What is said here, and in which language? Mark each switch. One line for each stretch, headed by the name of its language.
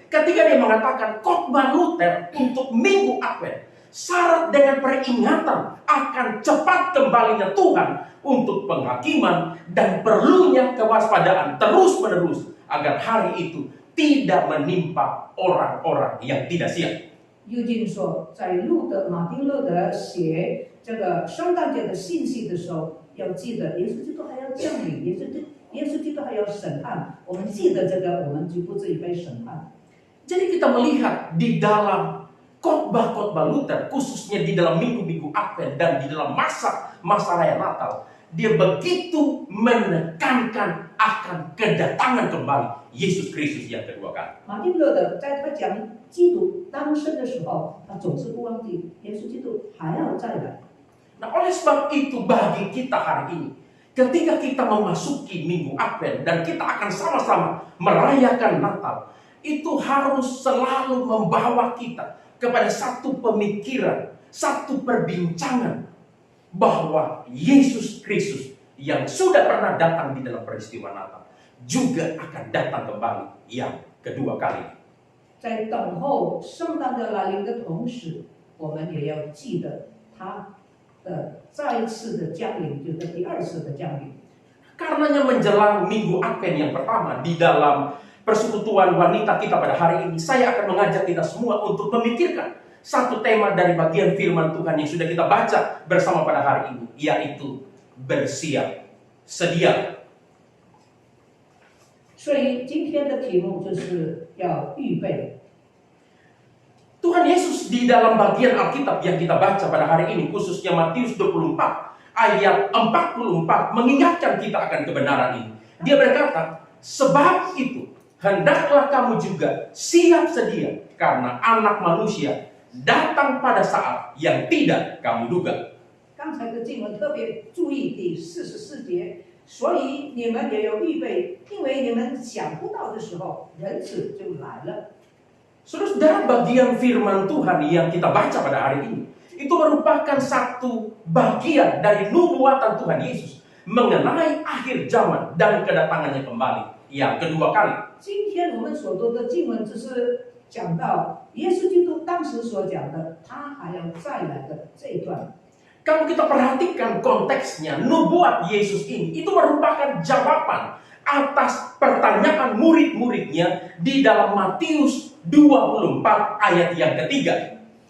Indonesian: Ketika dia mengatakan khotbah Luther untuk minggu Advent syarat dengan peringatan akan cepat kembalinya Tuhan untuk penghakiman dan perlunya kewaspadaan terus-menerus agar hari itu tidak menimpa orang-orang yang tidak siap.
Chinese: 尤金说，在马丁路德写这个圣诞节的信息的时候，要记得耶稣基督还要降临，耶稣基督还要审判。我们记得这个，我们就不至于被审判。
Indonesian: Jadi kita melihat di dalam khotbah Luther, khususnya di dalam minggu-minggu Advent dan di dalam masa raya Natal, dia begitu menekankan akan kedatangan kembali Yesus Kristus yang kedua kali.
Chinese: 马丁路德在他讲基督当生的时候，他总是不忘记耶稣基督还要再来。
Indonesian: Nah, oleh sebab itu bagi kita hari ini, ketika kita memasuki Minggu Advent dan kita akan sama-sama merayakan Natal, itu harus selalu membawa kita kepada satu pemikiran, satu perbincangan bahwa Yesus Kristus yang sudah pernah datang di dalam peristiwa Natal juga akan datang kembali yang kedua kali.
Chinese: 在等候圣诞的来临的同时，我们也要记得他的再一次的降临，就是第二次的降临。
Indonesian: Karenanya menjelang Minggu Advent yang pertama di dalam persekutuan wanita kita pada hari ini, saya akan mengajak kita semua untuk memikirkan satu tema dari bagian firman Tuhan yang sudah kita baca bersama pada hari ini, yaitu bersiap sedia.
Chinese: 所以今天的题目就是要预备。
Indonesian: Tuhan Yesus di dalam bagian Alkitab yang kita baca pada hari ini, khususnya Matius 24 ayat 44, mengingatkan kita akan kebenaran ini. Dia berkata, sebab itu hendaklah kamu juga siap sedia, karena Anak Manusia datang pada saat yang tidak kamu duga.
Chinese: 刚才的经文特别注意第44节，所以你们也要预备，因为你们想不到的时候，人子就来了。
Indonesian: Saudara, bagian firman Tuhan yang kita baca pada hari ini, itu merupakan satu bagian dari nubuatan Tuhan Yesus mengenai akhir zaman dan kedatangannya kembali yang kedua kali.
Chinese: 今天我们所读的经文只是讲到耶稣基督当时所讲的，他还要再来的这一段。
Indonesian: Kalau kita perhatikan konteksnya, nubuat Yesus ini itu merupakan jawaban atas pertanyaan murid-muridnya di dalam Matius 24 ayat yang ketiga.